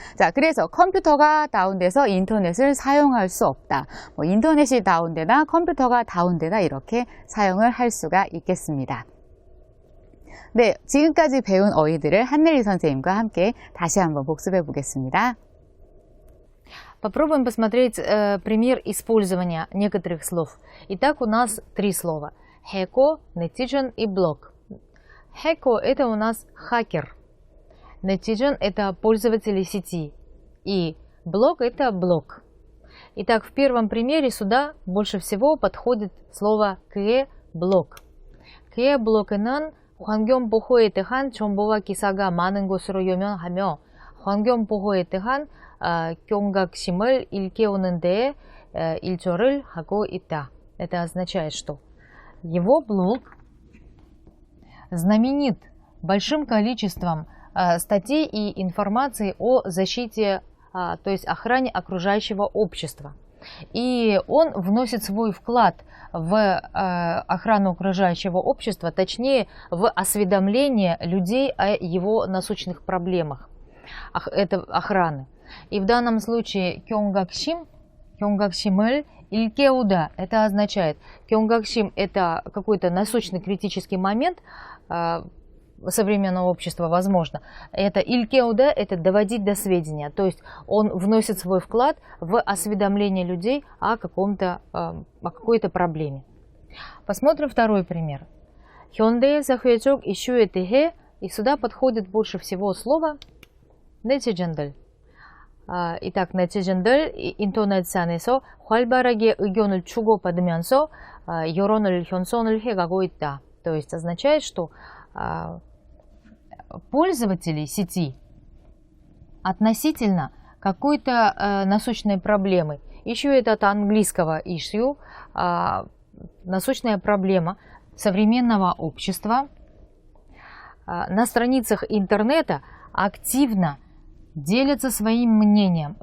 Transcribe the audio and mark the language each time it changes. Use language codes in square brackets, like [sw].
[ko] 자, 그래서 컴퓨터가 다운돼서 인터넷을 사용할 수 없다. 인터넷이 다운되다, 컴퓨터가 다운되다 이렇게 사용을 할 수가 있겠습니다. 네, 지금까지 배운 어휘들을 한내리 선생님과 함께 다시 한번 복습해 보겠습니다. [ru] Попробуем посмотреть пример использования некоторых слов. Итак, у нас три слова. Heko, Netizen и блог. Heko – это у нас хакер. Netizen – это пользователи сети. И блог – это блог. Итак, в первом примере сюда больше всего подходит слово кэ-блог. [ko] 그의 블로그는 환경 보호에 대한 정보와 기사가 많은 것으로 유명하며 환경 보호에 대한 경각심을 일깨우는 데 일조를 하고 있다. [ru] Это означает, что его блог знаменит большим количеством статей и информации о защите, то есть охране окружающего общества. И он вносит свой вклад в охрану окружающего общества, точнее в осведомление людей о его насущных проблемах это охраны. И в данном случае 경각심을 일깨우다, это означает, 경각심 это какой-то насущный критический момент современного общества, возможно. Это 일깨우다, это доводить до сведения, то есть он вносит свой вклад в осведомление людей о какой-то проблеме. Посмотрим второй пример. 현대의 사회적 이슈에 대해, и сюда подходит больше всего слово 네티즌들. [ko] Итак, 네티즌들 인터넷상에서 활발하게 의견을 주고받으면서 여론을 형성을 해가고 있다. [ru] То есть означает, что пользователи сети относительно какой-то насущной проблемы, issue это от английского issue, насущная проблема современного общества, на страницах интернета активно делятся своим мнением.